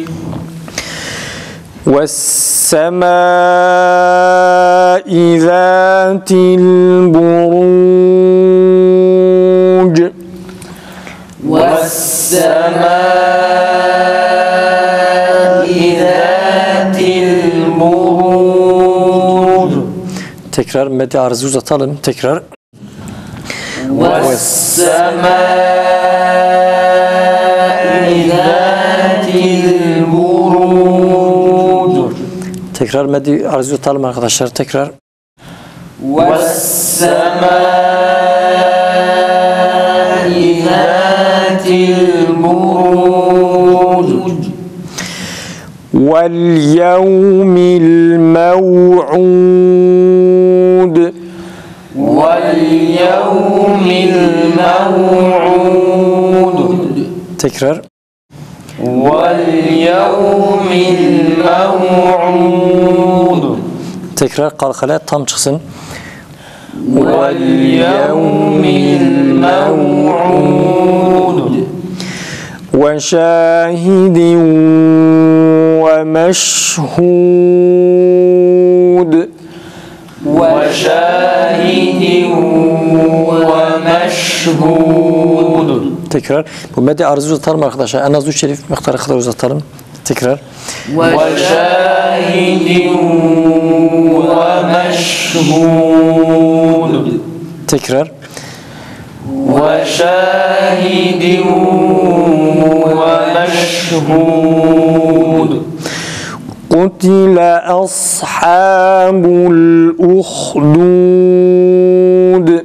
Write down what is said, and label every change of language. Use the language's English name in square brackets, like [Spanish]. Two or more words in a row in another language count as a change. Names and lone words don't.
[Arabic] والسماء ذات البروج. والسماء ذات البروج. [Turkish] Tekrar meddi arzı uzatalım. Tekrar. [Arabic] والسماء ذات البروج. [Turkish] Tekrar meddi arzı uzatalım arkadaşlar. Tekrar. [Arabic] والسماء ذات البروج. واليوم الموعود. واليوم الموعود. [Turkish] Tekrar. [Arabic] واليوم الموعود. [Turkish] Tekrar kalkale tam çıksın. [Arabic] واليوم الموعود. وشاهد ومشهود. وشاهد ومشهود. [Turkish] Tekrar. Bu meddi arzı uzatalım arkadaşlar. En az 3 elif miktarı kadar uzatalım. Tekrar. [Arabic] وشاهد ومشهود. [Turkish] Tekrar. [Arabic] وشاهد ومشهود. قتل أصحاب الأخدود.